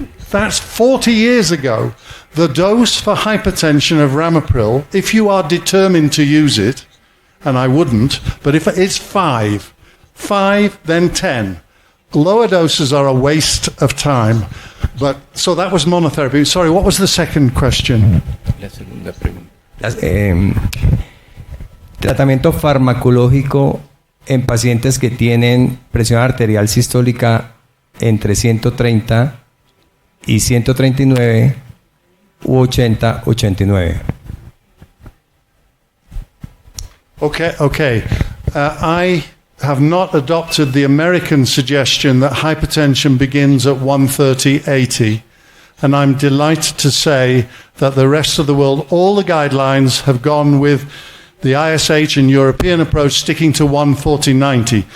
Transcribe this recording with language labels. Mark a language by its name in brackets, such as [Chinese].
[English] That's 40 years ago. The dose for hypertension of ramipril, if you are determined to use it, and I wouldn't, but if it's 5, then 10. Lower doses are a waste of time. But so that was monotherapy. Sorry, what was the second question? [Spanish] La segunda pregunta. Tratamiento farmacológico en pacientes que tienen presión arterial sistólica entre 130 y 139 u 80, 89. [English] Okay. I have not adopted the American suggestion that hypertension begins at 130/80, and I'm delighted to say that the rest of the world, all the guidelines have gone with the ISH and European approach sticking to 140/90.